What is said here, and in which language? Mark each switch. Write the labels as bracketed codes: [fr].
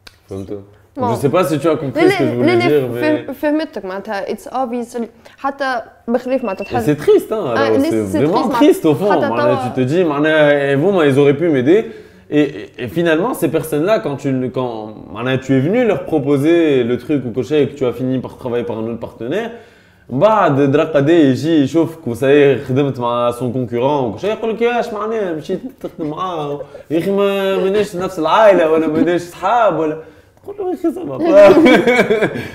[fr] Je ne sais pas si tu as compris ce que je voulais dire, mais... [ar] فهمتك معناتها [en] it's obvious [ar] حتى بخلاف معناتها [fr] c'est triste, hein, c'est vraiment triste au fond. Tu te dis, ils auraient pu m'aider. Et finalement, ces personnes-là, quand tu es venu leur proposer le truc ou cocher et que tu as fini par travailler par un autre partenaire, [ar] بعد درقة يجي يشوفك وساي خدمت مع son concurrent وكل شيء يقول لك ياش معناها مشيت تخدم معاه يا اخي ماناش نفس العائلة ولا ماناش صحاب ولا تقول له يا اخي